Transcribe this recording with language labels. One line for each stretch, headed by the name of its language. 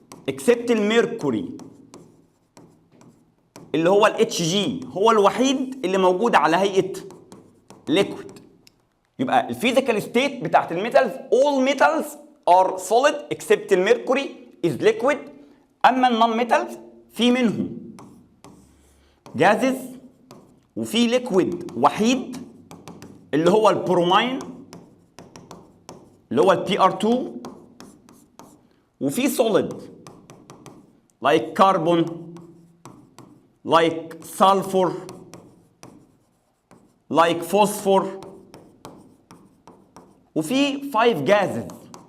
Arabic: except الميركوري اللي هو ال Hg هو الوحيد اللي موجود على هيئة liquid.
English: يبقى الفيزيكال ستيت بتاعت الميتالز all metals are solid except الميركوري is liquid.
Arabic: اما النون ميتالز في منهم جازز وفي ليكويد وحيد اللي هو البرومين اللي هو ال Pr2 وفي
English: solid like carbon like sulfur like phosphor
Arabic: وفي 5 جازز.